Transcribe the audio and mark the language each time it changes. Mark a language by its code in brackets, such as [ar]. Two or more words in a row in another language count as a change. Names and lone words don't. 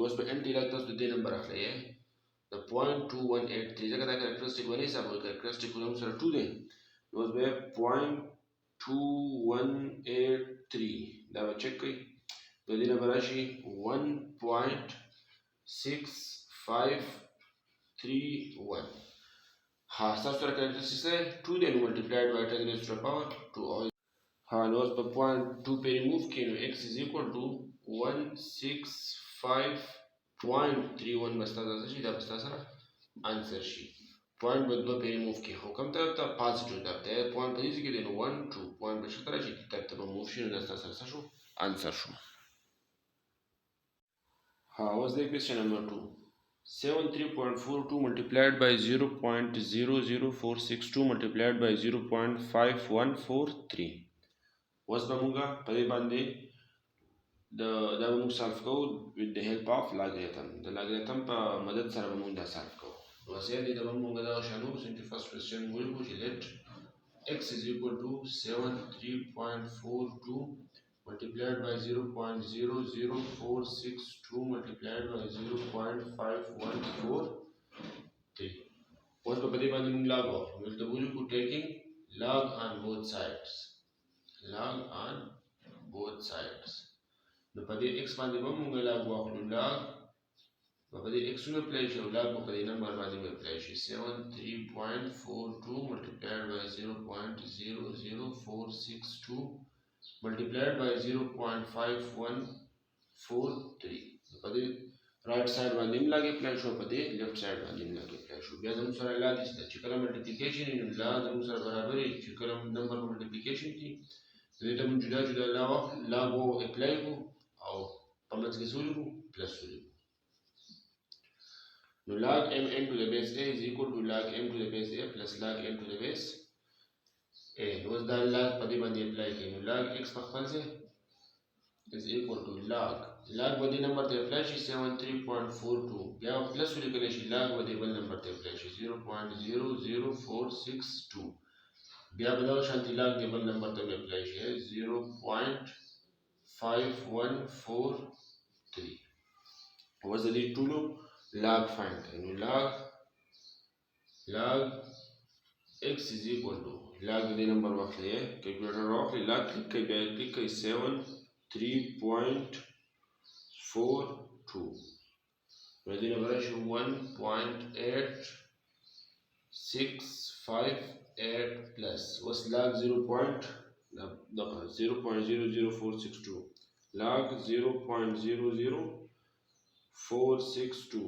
[ps] اوس په [en] anti log [ps] تاسو د دې نمبر اخلئ د 0.2183 ځکه دا کریکټریسټیک باندې حساب وکړئ کریکټریسټیک زموږ سره 2 دی نو اوس به 0.2183 دا به چک کړئ د دې نه به راشي 1.6531. ها ستاسو سره کریکټریسټیک څه 2 دی نو [en] multiplied by [ps] 10 [en] raised to the power [ps] 2. ها نو اوس په پوینټ 2 پې ریموف کړئ نو [en] x is equal to [ps] 165.31 به ستاسو څه شي دا به ستاسو سره انسر شي. پوینټ به دوه پې ریموف کړئ خو کوم طرف ته پازیټیو طرف ته پوینټ په دې ځای کې دی نو 1 2 پوینټ به څه ته راشي دې طرف ته به موف شي نو دا ستاسو سره څه شو انسر شو. ها اوس دی [en] question number 2 73.42 multiplied by 0.00462 multiplied by 0.5143. [ps] اوس به موږ په دې باندې دا به موږ سالف کوو [en] with the help of logarithm. [ps] د logarithm په مدد سره به موږ دا سالف کوو. اوس یې دې به موږ دا شان وکړو چې [en] first question [ps] ولیکو چې [en] let x is equal to 73.42 multiplied by 0.00462 multiplied by 0.5143. [ps] اوس په دې باندې موږ لاګ واخلو. موږ ته ولیکو [en] taking log on both sides. Log on both sides. [ps] نو په دې x باندې به موږ log واخلو. log په دې x نو اپلای شي او log په دې نمبر باندې به اپلای شي. [en] 73.42 multiplied by 0.00462 multiplied by 0.5143. [ps] په دې [en] right side [ps] باندې هم log اپلای شو، په دې [en] left side [ps] باندې هم log اپلای شو. بیا زموږ سره لا دې چې کله ملټیپلیکیشن وي نو لا زموږ سره برابر وي. چې کله نمبر ملټیپلیکیشن کې دې ته موږ جدا جدا log اپلای کو او په منځ کې څه ولیکو؟ پلس ولیکو. [en] نو log m n to the base a is equal to log m to the base a plus log n to the base a. [ps] نو اوس دا log په دې باندې اپلای کړئ. نو [en] log x [ps] په خپل ځای [en] is equal to log [ps] په دې نمبر ته اپلای شي 73.42. بیا پلس ولیکلی شي log په دې بل نمبر ته اپلای شي 0.00462. بیا به دغه شانتي log دې بل نمبر ته اپلای شي 0.5143. اوس د دې ټولو [en] log find [ps] کړئ. نو [en] log x is equal to log [ps] دې نمبر واخلئ، کیلکولیټر واخلئ، log کلیک کړئ، بیا کلیک کړئ 73.42. نو دې نمبر راشي 1.8658 پلس. اوس log 0.00462 log 0.00462.